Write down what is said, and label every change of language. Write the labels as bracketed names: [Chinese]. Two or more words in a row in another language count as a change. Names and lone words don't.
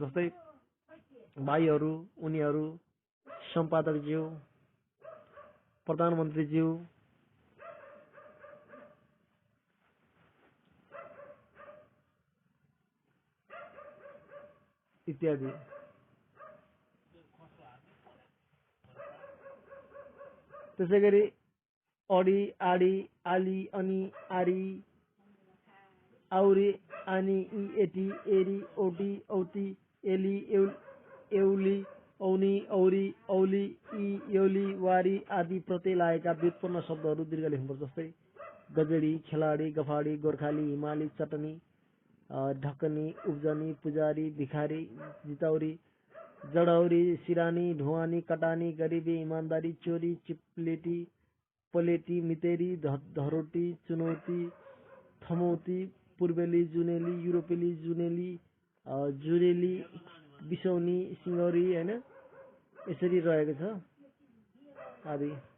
[Nepali] जस्तै भाइहरू, उनीहरू, सम्पादकज्यू, प्रधानमन्त्रीज्यू, इत्यादि। त्यसै गरी अडी, आडी, आली, अनि, आरी, आउरी, आनी, ई, एटी, एरी, औटी, औती, एली, एउली, औनी, औरी, औली, ई, यौली, वारी आदि प्रत्यय लागेका व्युत्पन्न शब्दहरू दीर्घ लेख्नुपर्छ। जस्तै गजेडी, खेलाडी, गफाडी, गोर्खाली, हिमाली, चटनी, ढकनी, उब्जनी, पुजारी, भिखारी, जितौरी, जडौरी, सिरानी, ढुवानी, कटानी, गरिबी, इमान्दारी, चोरी, चिप्लेटी, पलेटी, मितेरी, धरोटी, चुनौती, थमौती, पूर्वेली, जुनेली, युरोपेली, जुनेली, जुरेली, बिसौनी, सिङ्गौरी, होइन यसरी रहेको छ आदि।